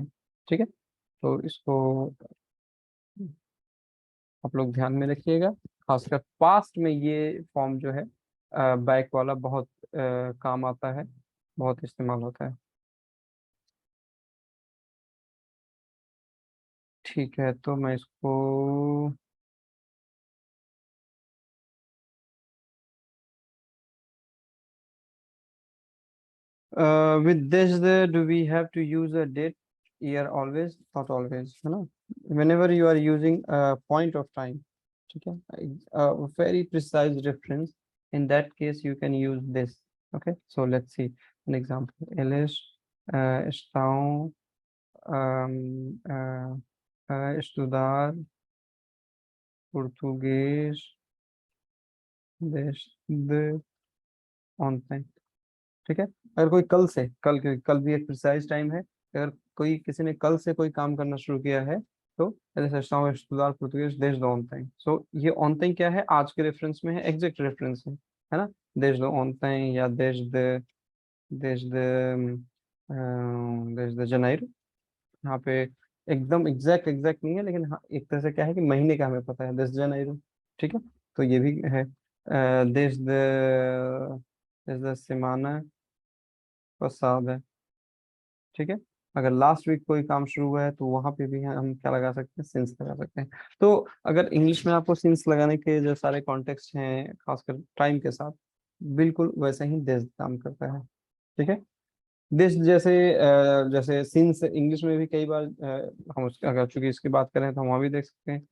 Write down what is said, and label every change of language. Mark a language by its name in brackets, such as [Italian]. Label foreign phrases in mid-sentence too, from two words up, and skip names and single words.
[Hindi] ठीक है, तो इसको आप लोग ध्यान में रखिएगा। खासकर पास्ट में ये फॉर्म जो है बैक वाला बहुत काम आता है, बहुत इस्तेमाल होता है। ठीक है, तो मैं इसको [English] with this do we have to use a date, year always? Not always, [Hindi] है ना। [English] Whenever you are using a point of time, [Hindi] ठीक है, [English] a very precise reference, in that case you can use this। Okay, so let's see an example. [Portuguese] Eles estão a estudar português desde ontem। [Hindi] ठीक है, अगर कोई कल से, कल भी एक [English] precise time [Hindi] है, अगर कोई किसी ने कल से कोई काम करना शुरू किया है, तो ऐसे सोचता हूँ [Portuguese] estudar português desde ontem। [Hindi] सो ये ontem क्या है, आज के रेफरेंस में है, [English] exact reference [Hindi] है ना। [Portuguese] desde ontem या desde desde janeiro, [Hindi] यहाँ पे एकदम [English] exact exact [Hindi] नहीं है, लेकिन हाँ एक तरह से क्या है कि महीने का हमें पता है, 10 जनवरी। ठीक है, तो ये भी है [Portuguese] desde semana passada। [Hindi] ठीक है, अगर [English] last week [Hindi] कोई काम शुरू हुआ है, तो वहां पे भी हम क्या लगा सकते हैं, सिंस लगा सकते हैं। तो अगर इंग्लिश में आपको सिंस लगाने के जो सारे कॉन्टेक्स्ट हैं, खासकर टाइम के साथ, बिल्कुल वैसे ही दिस काम करता है। ठीक है, दिस जैसे जैसे सिंस इंग्लिश में भी कई बार हम उसका, अगर चूंकि इसकी बात करें तो हम वहाँ भी देख सकते हैं।